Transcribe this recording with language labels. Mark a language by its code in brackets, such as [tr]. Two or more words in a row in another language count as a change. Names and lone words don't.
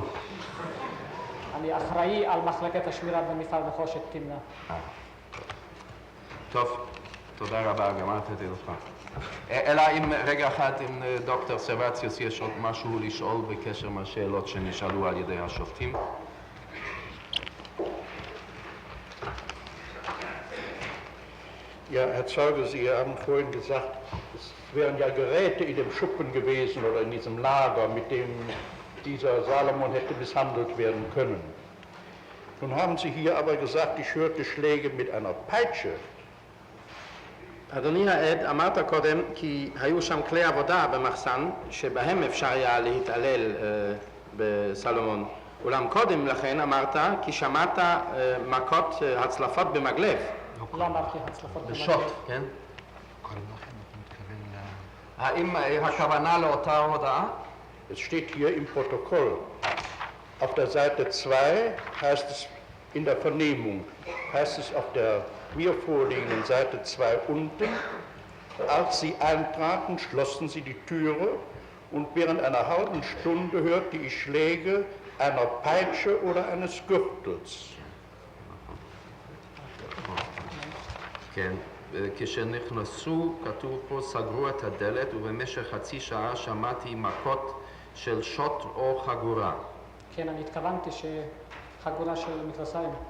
[he] אני אחראי על מחלקת השמירה במפעל נחושת תמנע. טוב, תודה רבה, גמרתי לך. אלא אם רגע אחד, אם דוקטור סרבציוס יש עוד משהו לשאול בקשר מהשאלות שנשאלו על ידי השופטים. [de] Ja, Herr Zeuge, Sie haben vorhin gesagt, es wären ja Geräte in dem Schuppen gewesen oder in diesem Lager, mit dem dieser Salomon hätte misshandelt werden können. Nun haben Sie hier aber gesagt, ich hörte Schläge mit einer Peitsche. [he] אדוני העד, אמרת קודם כי היו שם כלי עבודה במחסן שבהם אפשר היה להתעלל בסלומון. אולם קודם לכן אמרת כי שמעת מכות הצלפות במגלב. לא אמרתי הצלפות במגלב. בשוט, כן? האם הכוונה לאותה הודעה? [de] Es steht hier im Protokoll. Auf der Seite 2 heißt es in der Vernehmung, heißt es auf der mir vorliegenden Seite 2 unten, als sie eintraten, schlossen sie die Türe und während einer halben Stunde hörte ich Schläge einer Peitsche oder eines Gürtels. [he] כן, כשנכנסו, כתוב פה, סגרו את הדלת ובמשך חצי שעה שמעתי מכות של שוט או חגורה. כן, אני התכוונתי שחגורה של מכנסיים.